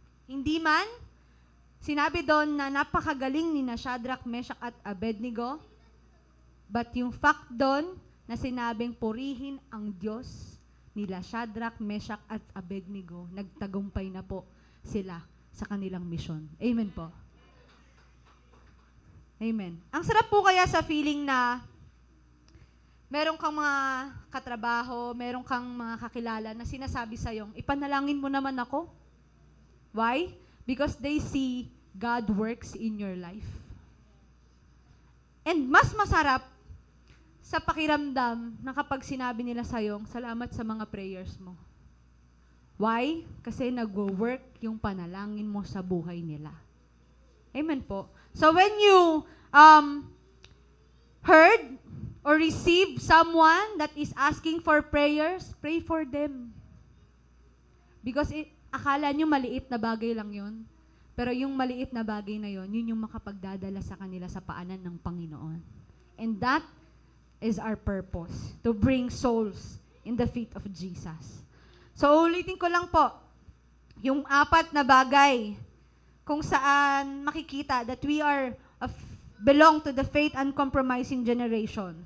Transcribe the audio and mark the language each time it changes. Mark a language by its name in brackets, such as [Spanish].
[Filipino] Hindi man, sinabi doon na napakagaling ni na Shadrach, Meshach at Abednego, but yung fact doon na sinabing purihin ang Diyos nila Shadrach, Meshach at Abednego, nagtagumpay na po sila sa kanilang misyon. Amen po. Amen. Ang sarap po kaya sa feeling na meron kang mga katrabaho, meron kang mga kakilala na sinasabi sa'yo, ipanalangin mo naman ako. [English] Why? Because they see God works in your life. [Filipino] And mas masarap sa pakiramdam na kapag sinabi nila sa'yo, salamat sa mga prayers mo. Why? Kasi nag-work yung panalangin mo sa buhay nila. Amen po. [English] So when you heard or received someone that is asking for prayers, pray for them. [Filipino] Because akala nyo maliit na bagay lang yun. Pero yung maliit na bagay na yun, yun yung makapagdadala sa kanila sa paanan ng Panginoon. [English] And that is our purpose, to bring souls in the feet of Jesus. [Filipino] So, ulitin ko lang po, yung 4 na bagay kung saan makikita that we are belong to the faith uncompromising generation.